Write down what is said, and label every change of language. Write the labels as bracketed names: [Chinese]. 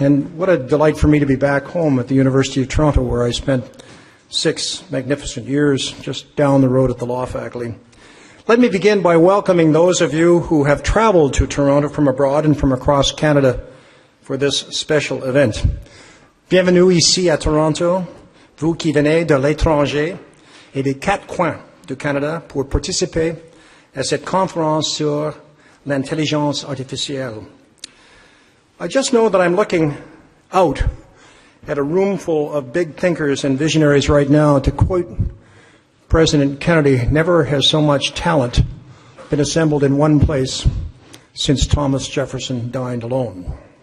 [English] And what a delight for me to be back home at the University of Toronto, where I spent 6 magnificent years just down the road at the law faculty. Let me begin by welcoming those of you who have traveled to Toronto from abroad and from across Canada for this special event. [French] Bienvenue ici à Toronto, vous qui venez de l'étranger et des 4 coins du Canada pour participer à cette conférence sur l'intelligence artificielle. [English] I just know that I'm looking out at a room full of big thinkers and visionaries right now. To quote President Kennedy, never has so much talent been assembled in one place since Thomas Jefferson dined alone.